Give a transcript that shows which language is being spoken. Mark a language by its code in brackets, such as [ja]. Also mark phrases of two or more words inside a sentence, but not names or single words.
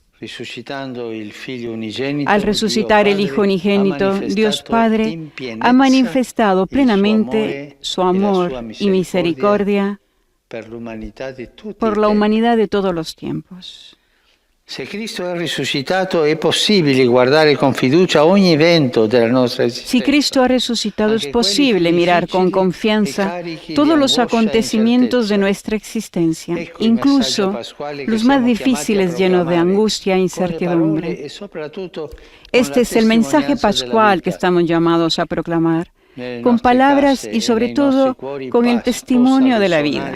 [es] Al resucitar el Hijo unigénito, Dios Padre ha manifestado plenamente su amor y misericordia por la humanidad de todos los tiempos. [it] Se Cristo è risuscitato, è possibile guardare con fiducia ogni evento della nostra esistenza. [es] Si Cristo ha resucitado, es posible mirar con confianza todos los acontecimientos de nuestra existencia, incluso los más difíciles llenos de angustia e incertidumbre. Este es el mensaje pascual que estamos llamados a proclamar, con palabras y sobre todo con el testimonio de la vida.